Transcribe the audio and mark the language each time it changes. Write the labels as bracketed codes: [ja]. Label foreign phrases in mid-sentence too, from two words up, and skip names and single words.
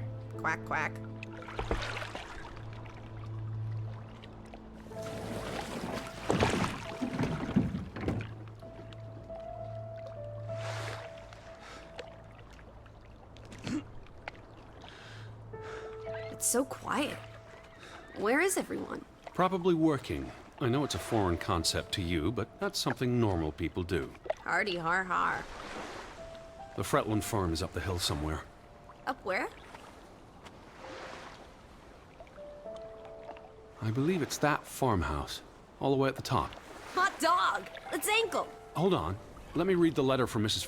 [en] Quack, quack. It's so quiet. Where is everyone? Probably working. I know it's a foreign concept to you, but that's something normal people do. Hardy har har. The Fretland farm is up the hill somewhere. Up where? I believe it's that farmhouse, all the way at the top. Hot dog! Let's ankle! Hold on. Let me read the letter from Mrs.